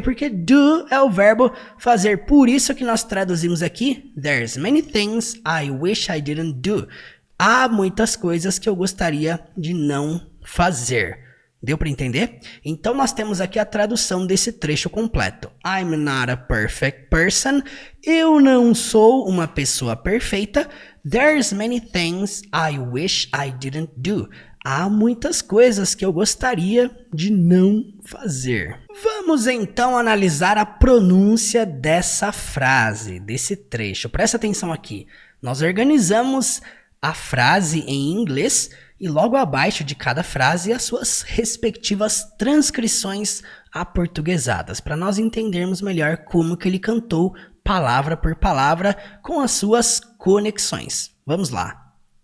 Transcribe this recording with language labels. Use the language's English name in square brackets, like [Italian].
[Portuguese] Porque do é o verbo fazer. Por isso que nós traduzimos aqui, [English] there's many things I wish I didn't do. [Portuguese] Há muitas coisas que eu gostaria de não fazer. Deu para entender? Então nós temos aqui a tradução desse trecho completo. [English] I'm not a perfect person. [Portuguese] Eu não sou uma pessoa perfeita. [English] There's many things I wish I didn't do. [Portuguese] Há muitas coisas que eu gostaria de não fazer. Vamos então analisar a pronúncia dessa frase, desse trecho. Presta atenção aqui. Nós organizamos a frase em inglês e logo abaixo de cada frase as suas respectivas transcrições aportuguesadas, para nós entendermos melhor como que ele cantou palavra por palavra com as suas conexões. Vamos lá.